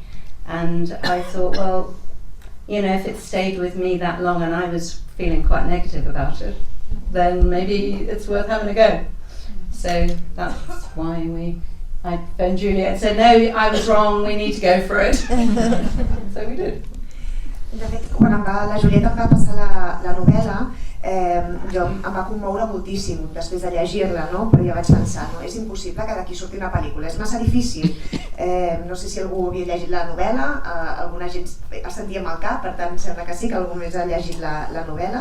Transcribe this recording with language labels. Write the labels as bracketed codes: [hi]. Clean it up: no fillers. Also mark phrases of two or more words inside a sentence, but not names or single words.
[en] And I thought, well, if it stayed with me that long and I was feeling quite negative about it, then maybe it's worth having a go. So that's why I phoned Juliet and said, no, I was wrong, we need to go for it. So we did. [ca] De fet, quan la Julieta em va passar la novel·la, jo em va commoure moltíssim després de llegir-la, no? Però ja vaig pensar, no, és impossible que d'aquí surti una pel·lícula, és massa difícil. No sé si algú havia llegit la novel·la, alguna gent es sentia amb el cap, per tant sembla que sí, que algú més ha llegit la novel·la.